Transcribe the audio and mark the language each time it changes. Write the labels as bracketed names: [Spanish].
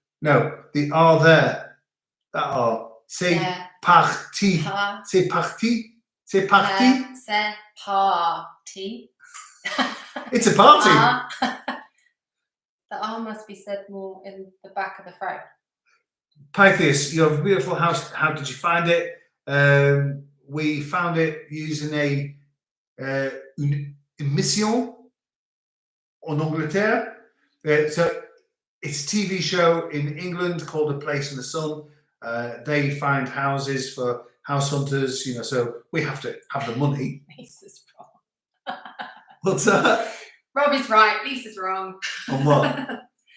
[English] No, the R there. That R. [French] C'est parti. C'est parti. C'est parti. C'est parti. [English] It's a party. The R must be said more in the back of the throat. Pythias, you have a beautiful house. How did you find it? We found it using [French] une émission en Angleterre. [English] So it's a TV show in England called A Place in the Sun. They find houses for house hunters, so we have to have the money. Lisa's wrong. What's that? Robbie's right, Lisa's wrong. On what?